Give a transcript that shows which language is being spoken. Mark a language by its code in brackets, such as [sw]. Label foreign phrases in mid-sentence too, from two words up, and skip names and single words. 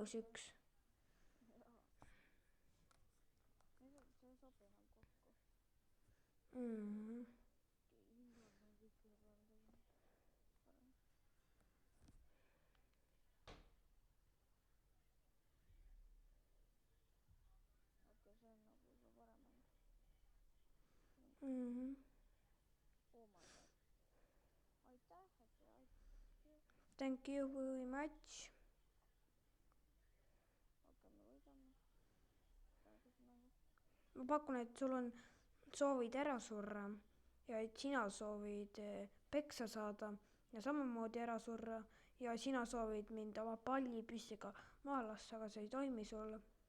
[et] see ei sobi enam kokku. okei, see on nagu juba parem mäng. [en] Oh my god. [et] Aitäh. [en] Thank you very much. [et] okei, me võidame. Ma pakun, et sul on soovid ära surra ja et sina soovid peksa saada ja samamoodi ära surra ja sina soovid mind oma pallipüssiga maha lasta, aga see ei toimi sul.